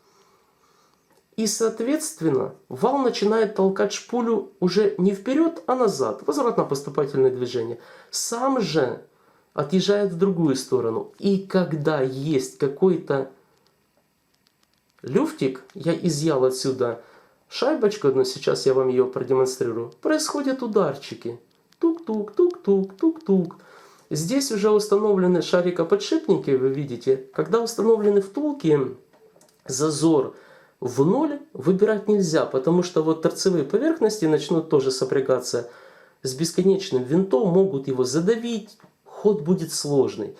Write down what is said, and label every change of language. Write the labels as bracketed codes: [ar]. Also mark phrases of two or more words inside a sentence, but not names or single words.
[ru] И, соответственно, вал начинает толкать шпулю уже не вперед, а назад. Возвратно-поступательное движение. Сам же отъезжает в другую сторону. И когда есть какой-то люфтик, я изъял отсюда шайбочку одну, сейчас я вам ее продемонстрирую. Происходят ударчики. Тук-тук, тук-тук, тук-тук. Здесь уже установлены шарикоподшипники, вы видите. Когда установлены втулки, зазор в ноль выбирать нельзя, потому что вот торцевые поверхности начнут тоже сопрягаться с бесконечным винтом, могут его задавить, ход будет сложный.